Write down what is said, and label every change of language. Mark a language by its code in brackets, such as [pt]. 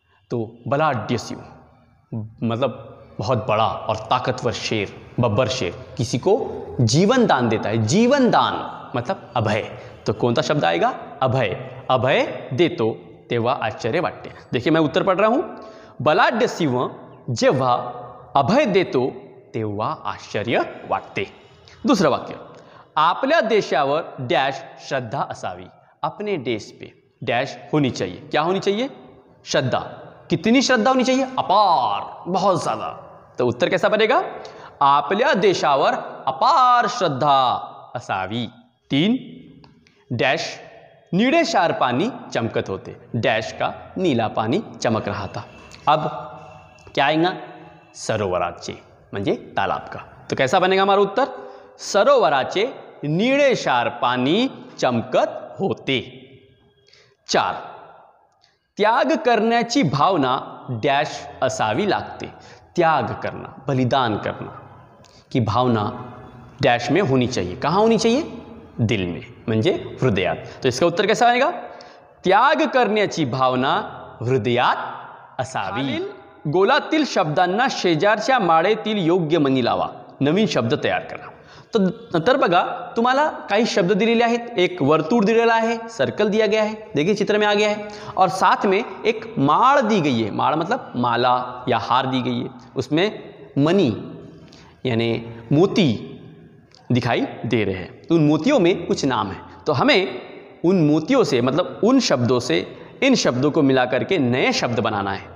[hi] तो बलाढ्य सिंह मतलब बहुत बड़ा और ताकतवर शेर, बब्बर शेर किसी को जीवन दान देता है। जीवन दान मतलब अभय, तो कौन सा शब्द आएगा? अभय। [mr] अभय देतो तेव्हा आश्चर्य वाटते। [hi] देखिए मैं उत्तर पढ़ रहा हूं, [mr] बलाढ्य सिंह जेव्हा अभय देतो तेव्हा आश्चर्य वाटते। [hi] दूसरा वाक्य, [mr] आपल्या देशावर डैश श्रद्धा असावी। [hi] अपने देश पे डैश होनी चाहिए। क्या होनी चाहिए? श्रद्धा। कितनी श्रद्धा होनी चाहिए? अपार, बहुत ज्यादा। तो उत्तर कैसा बनेगा? [mr] आपल्या देशावर अपार श्रद्धा असावी। 3 डैश निळे क्षार पानी चमकत होते। [hi] डैश का नीला पानी चमक रहा था। अब क्या आएगा? [mr] सरोवराचे म्हणजे [hi] तालाब का। तो कैसा बनेगा हमारा उत्तर? [mr] सरोवराचे निळे क्षार पानी चमकत होते। 4 त्याग करण्याची भावना डैश असावी लागते। [hi] त्याग करना, बलिदान करना की भावना डैश में होनी चाहिए। कहाँ होनी चाहिए? दिल में, [mr] म्हणजे हृदयात। [hi] तो इसका उत्तर कैसा आएगा? [mr] त्याग करण्याची भावना हृदयात असावी। गोलातील शब्दांना शेजारच्या माळेतील योग्य मणी लावा। नवीन शब्द तयार करा। तो नंतर बघा तुम्हाला काही शब्द दिलेले आहेत। [hi] एक वर्तुळ दिलेला है, सर्कल दिया गया है, देखिए चित्र में आ गया है, और साथ में एक माळ दी गई है। माळ मतलब माला या हार दी गई है, उसमें मणि यानी मोती दिखाई दे रहे हैं। तो उन मोतियों में कुछ नाम है, तो हमें उन मोतियों से मतलब उन शब्दों से इन शब्दों को मिला करके नए शब्द बनाना है।